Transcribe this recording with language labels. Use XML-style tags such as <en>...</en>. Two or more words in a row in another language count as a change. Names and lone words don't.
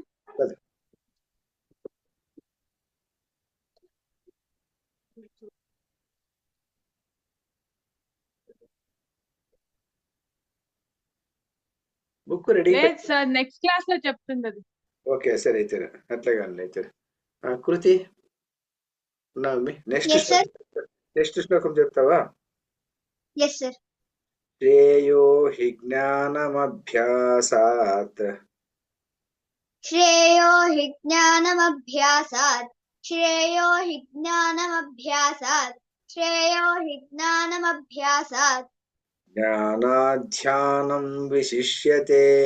<en>చదువు. book ready</en> <te>లేదు సార్</te> <en>next class</en> <te>లో చెప్తుంది. ఓకే సరే అయితే అట్లే కానీ అయితే కృతి ఉన్నావు నెక్స్ట్</te> <en>Yes, sir.</en> <te>శ్లోకం చెప్తావా</te> <en>Yes, sir.</en> <sa>శ్రేయో హి జ్ఞానమభ్యాసాత్ श्रेयो हि ज्ञानमभ्यासात् श्रेयो हि ज्ञानमभ्यासात् श्रेयो हि ज्ञानमभ्यासात् జ్ఞానాధ్యానం విశిష్యతే</sa>